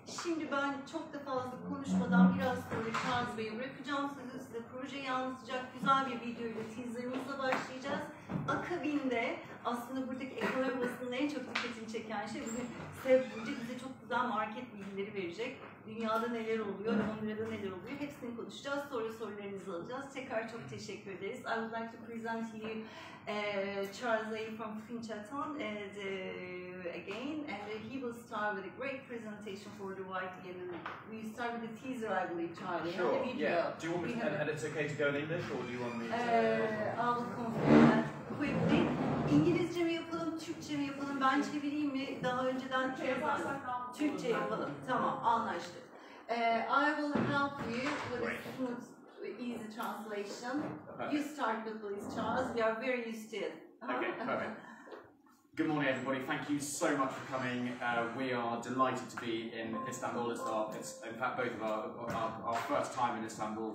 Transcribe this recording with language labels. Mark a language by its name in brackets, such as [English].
[Turkish] Şimdi ben çok da fazla konuşmadan biraz sonra Charles Bey'e bırakacağım sözü, size projeyi anlatacak güzel bir videoyla teaserımızla başlayacağız. Akabinde aslında buradaki ekonomi basının en çok dikkatini çeken şey bugün Burcu bize çok güzel market bilgileri verecek. Dünyada neler oluyor, Londra'da neler oluyor hepsini konuşacağız. Sonra sorularınızı alacağız. Tekrar çok teşekkür ederiz. [English] I would like to present to you Charles Leigh from Finçaton again, and he will start with a great presentation for the Whiteley, and we start with the teaser, I believe, Charlie. Sure, yeah. Do you want me to, and it's okay to go in English, or do you want me to... I will confirm that quickly. [Turkish] İngilizce mi yapalım, Türkçe mi yapalım? Ben çevireyim mi? Daha önceden Türkçe yapalım. Tamam, anlaştık. [English] I will help you with a smooth, easy translation. You start with please, Charles. We are very used to it. Okay, perfect. Good morning, everybody. Thank you so much for coming. We are delighted to be in Istanbul. It's in fact both of our first time in Istanbul.